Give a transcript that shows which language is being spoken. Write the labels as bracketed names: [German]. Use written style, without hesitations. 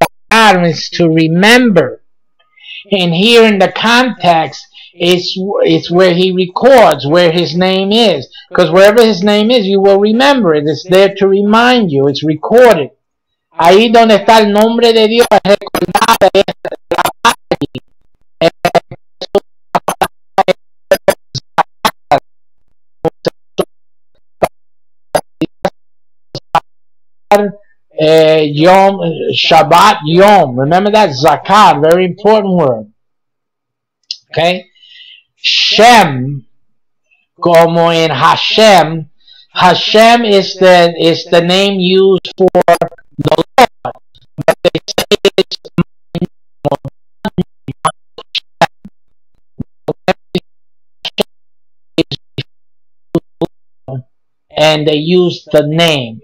[English] Bakar is to remember. And here in the context, it's where he records where his name is. Because wherever his name is, you will remember it. It's there to remind you. It's recorded. [Spanish] Ahí donde está el nombre de Dios, recordado Yom, Shabbat Yom. [English] Remember that? Zakat, very important word. Okay? Shem, como in Hashem. Hashem is the name used for the Lord. But they say it's and they use the name.